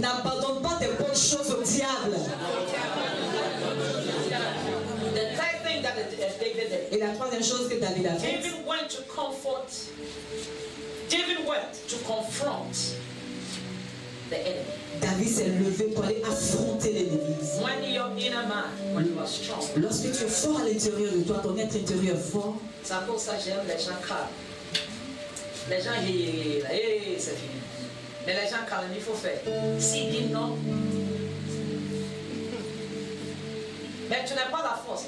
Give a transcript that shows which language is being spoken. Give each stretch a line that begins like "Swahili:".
French: n'abandonne pas tes bonnes choses au diable.
English: The third thing that David did,
French: Et la troisième chose que David a faite,
English: David went to comfort, David went to confront the enemy.
French: David s'est levé pour aller affronter l'ennemi.
English: When your inner man, when you are strong,
French: Lorsque tu es fort à l'intérieur de toi, ton être intérieur fort, c'est à cause de ça que j'aime les gens calmes. Les gens, c'est fini. Mais les gens calmes, il faut faire. S'il dit non, mais tu n'as pas la force.